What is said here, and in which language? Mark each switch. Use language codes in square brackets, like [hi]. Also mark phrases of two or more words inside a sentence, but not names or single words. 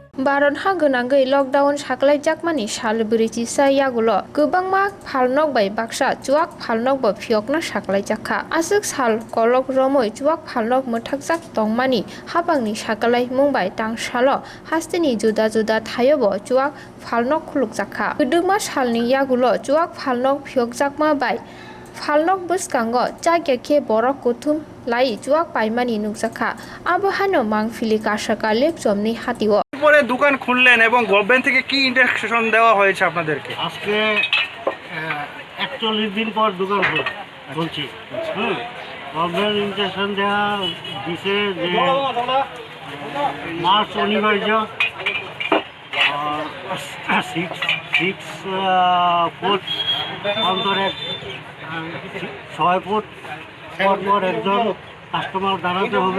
[trp] Baron ha gönangै lockdown saklaijak salbri sa yagulo gobangma phalnok bai baksa chuak phalnok bo phiokna saklaijakha asuk sal kolok romoi chuak phalnok mothakjak tongmani hapangni saklai mungbai tangsalo hasteni juda juda thayobo chuak phalnok khulukjakha gudugma salni yagulo chuak phalnok phiokjakma bai phalnok buskango chakya borok kuthum lai chuak paimani nukjakha abohano mangfili kasaka lepjomni hatiwo [bn] পরে দোকান খুললেন এবং গভর্নমেন্ট থেকে কি ইনস্ট্রাকশন দেওয়া হয়েছে আপনাদেরকে? আজকে 41 দিন পর দোকান খুলছি। [en] government instruction [bn] দেওয়া দিছে যে মাস্ক অনিবার্য, 6 ফুট অন্তরে 6 ফুট পর একজন কাস্টমার দাঁড়াতে হবে।